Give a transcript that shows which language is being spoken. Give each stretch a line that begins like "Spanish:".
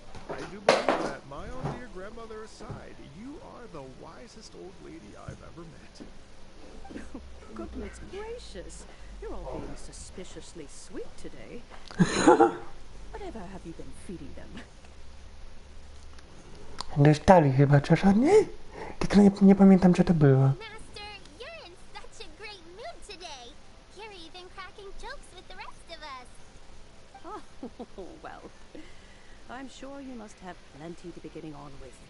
English: I do believe that, my own dear grandmother aside, you are the wisest old lady I've ever met. Goodness gracious, you're all being suspiciously sweet today. Whatever have you been feeding them?
Polish: Dostali chyba coś od niej? Tylko nie pamiętam, co to było.
English: Master, you're in such a great mood today. You're even cracking jokes with the rest of us. Oh, well, I'm sure you must have plenty to be getting on with.